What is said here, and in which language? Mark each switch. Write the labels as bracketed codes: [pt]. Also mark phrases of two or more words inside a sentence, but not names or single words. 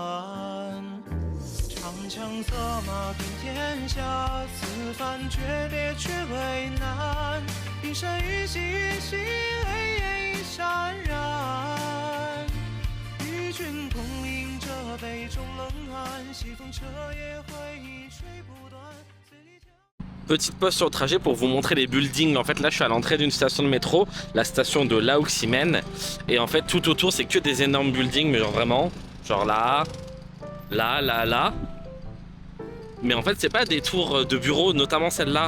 [zh] 长枪策马平天下，此番决裂却为难。一身一心一心泪眼已潸然。与君共饮这杯中冷暗，西风彻夜回忆吹不断。 [fr] Petite pause sur le trajet pour vous montrer les buildings. En fait là je suis à l'entrée d'une station de métro, la station de Lauximen. Et en fait tout autour c'est que des énormes buildings, mais genre vraiment, genre là, là. Mais en fait c'est pas des tours de bureaux, notamment celle-là.